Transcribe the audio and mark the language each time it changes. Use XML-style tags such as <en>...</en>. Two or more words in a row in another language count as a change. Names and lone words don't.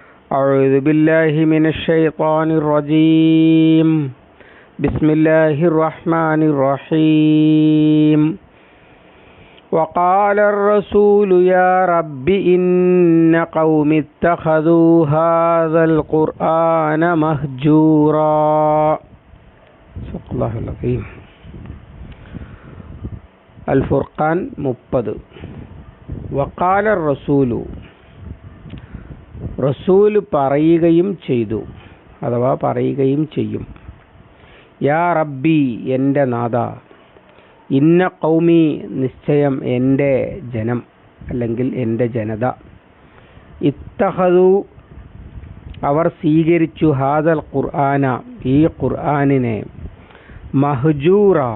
<ar>أعوذ بالله من الشيطان الرجيم بسم الله الرحمن الرحيم وقال الرسول يا رب إن قوم اتخذوا هذا القرآن مهجورا صدق الله العظيم. الفرقان 30. وقال الرسول,</ar> <ml>റസൂൽ പറയുകയും ചെയ്തു അഥവാ പറയുകയും ചെയ്യും.</ml> <ar>يا ربي,</ar> <ml>എൻ്റെ നാഥ,</ml> <ar>إن قومي,</ar> <ml>നിശ്ചയം എൻ്റെ ജനം അല്ലെങ്കിൽ എൻ്റെ ജനത, ഇത്തഖദു, അവർ സ്വീകരിച്ചു,</ml> <ar>هذا القرآن,</ar> <ml>ഈ ഖുർആനിനെ, മഹ്ജൂറ,</ml>